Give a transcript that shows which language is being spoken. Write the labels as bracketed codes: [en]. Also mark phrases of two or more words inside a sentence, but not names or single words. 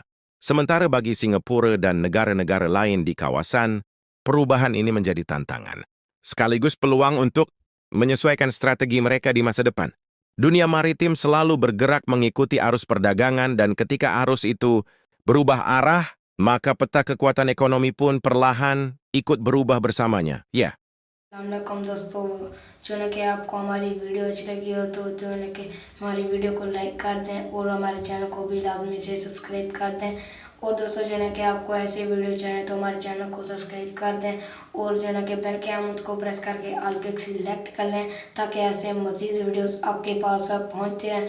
[id] Sementara bagi Singapura dan negara-negara lain di kawasan, perubahan ini menjadi tantangan, sekaligus peluang untuk menyesuaikan strategi mereka di masa depan. Dunia maritim selalu bergerak mengikuti arus perdagangan dan ketika arus itu berubah arah, maka peta kekuatan ekonomi pun perlahan ikut berubah bersamanya. Ya. [ur] السلام علیکم دوستو، جو ہے کہ آپ کو ہماری ویڈیو اچھی لگی ہو تو جو ہے کہ ہماری ویڈیو کو لائک کر دیں اور ہمارے چینل کو بھی لازمی سے سبسکرائب کر دیں. اور دوستو جو ہے کہ آپ کو ایسے ویڈیو چاہئیں تو ہمارے چینل کو سبسکرائب کر دیں اور جو ہے کہ بیل کے آئیکن کو پریس کر کے آل پے سلیکٹ کر لیں تاکہ ایسے مزید ویڈیوز آپ کے پاس پہنچتے رہیں.